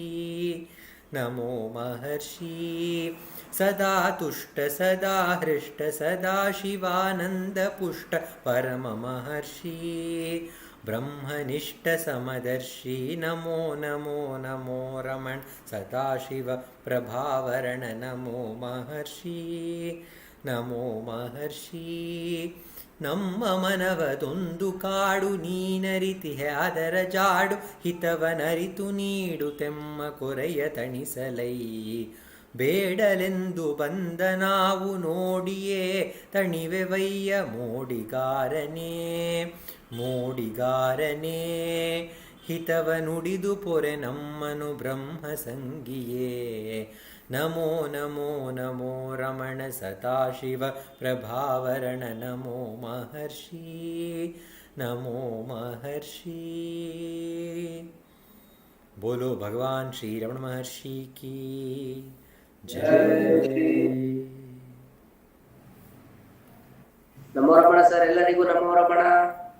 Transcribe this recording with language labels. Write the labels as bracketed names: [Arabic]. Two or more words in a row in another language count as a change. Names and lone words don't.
[Sanskrit] नमो महर्षि सदा तुष्ट सदा हृष्ट सदा शिवानन्दपुष्ट परममहर्षि ब्रह्मनिष्ठ समदर्शी नमो नमो नमो रमण सदाशिव प्रभावरण नमो महर्षि नमो महर्षि [Kannada] ನಮ್ಮ ಮನವದೊಂದು ಕಾಡು ನೀನರಿತಿಹೆ ಅದರ ಜಾಡು ಹಿತವನರಿತು ನೀಡು ತೆಮ್ಮ ಕೊರೆಯ ತಣಿಸಲೈ ಬೇಡಲೆಂದು ಬಂದ ನಾವು ನೋಡಿಯೇ ತಣಿವೆವಯ್ಯ ಮೋಡಿಗಾರನೇ ಮೋಡಿಗಾರನೇ ಹಿತವ ನುಡಿದು ಪೊರೆ ನಮ್ಮನು ಬ್ರಹ್ಮ ಸಂಗಿಯೇ [Sanskrit] नमो नमो नमो रमण सदाशिव प्रभावरण नमो महर्षि नमो महर्षि. [Hindi] बोलो भगवान श्री रमण महर्षि की जय. [Kannada] ನಮೋ ರಮಣ ಸರ್, ಎಲ್ಲರಿಗೂ ನಮೋ ರಮಣ.